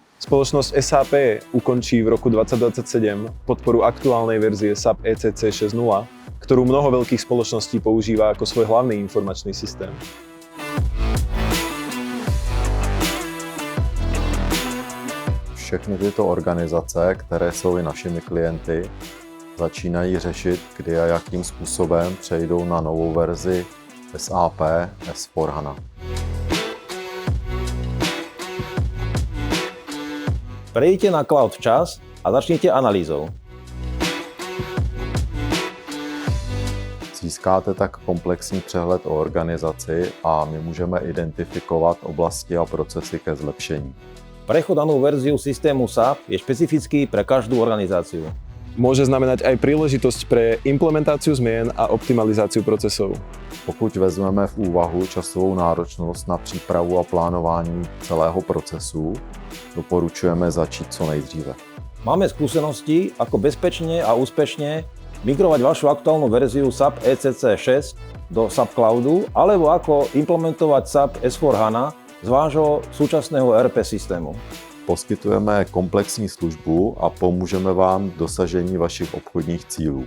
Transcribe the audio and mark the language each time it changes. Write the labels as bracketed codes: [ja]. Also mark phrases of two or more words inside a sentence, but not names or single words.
[sk] Spoločnosť SAP ukončí v roku 2027 podporu aktuálnej verzie SAP ECC 6.0, ktorú mnoho veľkých spoločností používa ako svoj hlavný informačný systém. [cs] Všechny tyto organizace, které jsou i našimi klienty, začínají řešit, kdy a jakým způsobem přejdou na novou verzi SAP S/4HANA. [sk] Prejdite na cloud včas a začnite analýzou. [cs] Získáte tak komplexní přehled o organizaci a my můžeme identifikovat oblasti a procesy ke zlepšení. [sk] Prechod na novú verziu systému SAP je špecifický pre každú organizáciu. Môže znamenať aj príležitosť pre implementáciu zmien a optimalizáciu procesov. [cs] Pokud vezmeme v úvahu časovou náročnost na přípravu a plánování celého procesu, doporučujeme začít co nejdříve. [sk] Máme skúsenosti, ako bezpečne a úspešne migrovať vašu aktuálnu verziu SAP ECC 6 do SAP Cloudu, alebo ako implementovať SAP S/4HANA z vášho súčasného ERP systému. [cs] Poskytujeme komplexní službu a pomůžeme vám v dosažení vašich obchodních cílů.